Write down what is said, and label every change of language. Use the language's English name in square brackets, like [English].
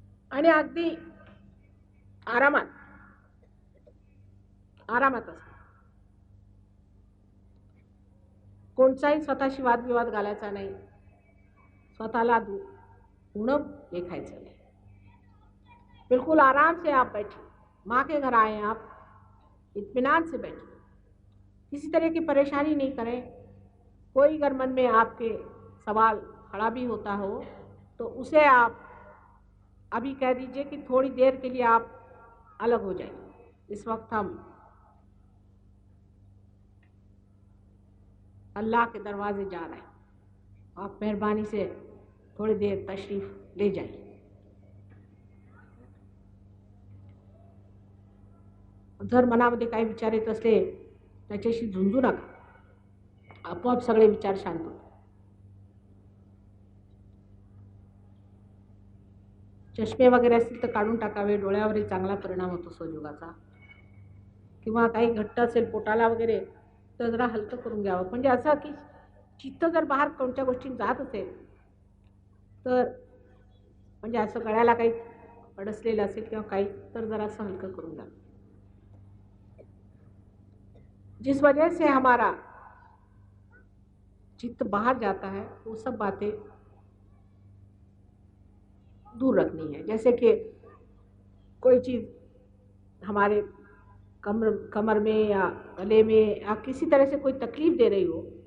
[Marathi] आणि अगदी आरामात असं. कोणताही स्वतःशी वादविवाद घालायचा नाही. स्वतःला उणप लेखायचं नाही. [Hindi] बिल्कुल आराम से आप बैठिए. माँ के घर आए आप, इत्मीनान से बैठिए. किसी तरह की परेशानी नहीं करें. कोई अगर मन में आपके सवाल खड़ा भी होता हो तो उसे आप अभी कह दीजिए कि थोड़ी देर के लिए आप अलग हो जाइए. इस वक्त हम अल्लाह के दरवाजे जा रहे हैं. आप मेहरबानी से थोड़ी देर तशरीफ ले जाइए. [Marathi] जर मनामध्ये काही विचार येत असले त्याच्याशी झुंजू नका. आपोआप सगळे विचार शांत होतात. चष्मे वगैरे असतील तर काढून टाकावे. डोळ्यावरही चांगला परिणाम होतो संयोगाचा. किंवा काही घट्ट असेल पोटाला वगैरे तर जरा हलकं करून घ्यावं. म्हणजे असं की चित्त जर बाहेर कोणत्या गोष्टी जात असेल तर, म्हणजे असं गळ्याला काही अडसलेलं असेल किंवा काही, तर जरा असं हलकं करून घ्यावं. [Hindi] जिस वजह से हमारा चित्त बाहर जाता है वो सब बातें दूर रखनी है. जैसे कि कोई चीज़ हमारे कमर में या गले में या किसी तरह से कोई तकलीफ दे रही हो